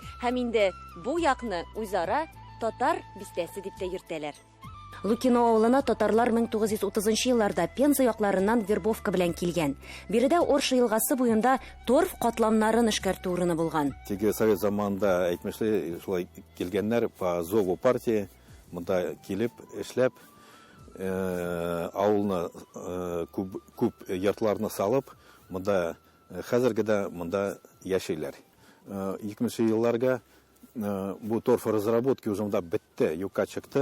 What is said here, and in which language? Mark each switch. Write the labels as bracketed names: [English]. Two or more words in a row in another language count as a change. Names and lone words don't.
[Tatar] Һәм инде бу якны үзара татар бистәсе дип тә йөртәләр. Лукино авылына татарлар 1930 елларда Пенза якларыннан вербовка белән килгән. Биредә Орша елгасы буенда торф катламнарын эшкәртү урыны булган. Теге совет заманында әйтмешле шулай килгәннәр [Russian] по зову партии, [Tatar] монда килеп эшләп, авылны күп йортларны салып, монда хәзергедә монда яшиләр. 2000 елларга бу торф [Russian] разработки уже [Tatar] монда бетте, юкка чыкты.